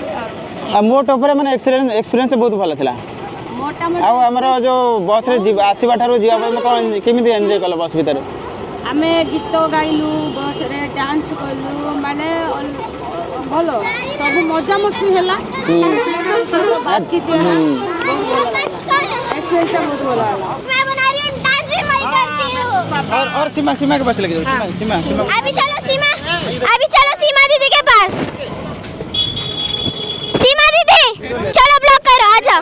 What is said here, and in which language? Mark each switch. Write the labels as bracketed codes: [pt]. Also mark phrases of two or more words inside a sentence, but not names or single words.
[or] ଆଉ ମୋଟ ଉପରେ ମାନେ ଏକ୍ସପିରିଏନ୍ସ ବହୁତ ଭଲ ଥିଲା। ଆଉ ଆମର ଯୋଉ ବସ୍ରେ ଆସିବା ଠାରୁ ଯିବା ପର୍ଯ୍ୟନ୍ତ କ'ଣ କେମିତି ଏନ୍ଜୟ କଲ ବସ୍ ଭିତରେ? ଆମେ ଗୀତ ଗାଇଲୁ ବସ୍ରେ ଡ୍ୟାନ୍ସ କଲୁ ମାନେ ଭଲ ସବୁ ମଜାମସ୍ତି ହେଲା। ବାତଚିତ ହେଲା [hi] एक्सपीरियंस बहुत बोला मैं बना रही हूँ डांस भी मैं करती हूँ। और सीमा के पास लेके जाओ। सीमा अभी चलो सीमा दीदी के पास। सीमा दीदी चलो ब्लॉग करो आ जाओ।